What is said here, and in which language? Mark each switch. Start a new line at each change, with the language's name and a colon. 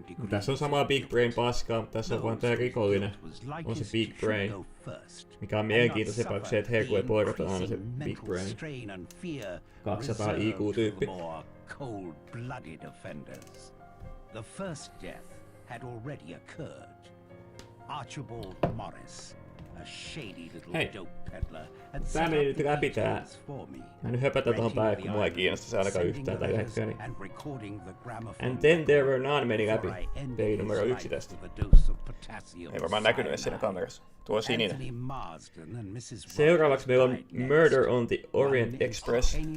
Finnish: Tässä on samaa Big Brain paskaa, mutta tässä on vaan tää rikollinen. On se Big Brain. Mikä on mielenkiintoisempaa kuin se, että Herkule Poirot on aina se Big Brain. 200 IQ-tyyppi.
English: The first death had already occurred. Archibald Morris, a shady little dope peddler, had
Finnish: tää meni nyt läpi tää. Mä nyt höpätän tohon päälle, kun mua ei kiinnosta se ainakaan yhtään tällä hetkellä. And then there were none meni läpi. Peli numero 1 tästä. Ei varmaan näkynyt edes siinä kamerassa. Tuo on sininen. Seuraavaksi meillä on Murder on the Orient Express.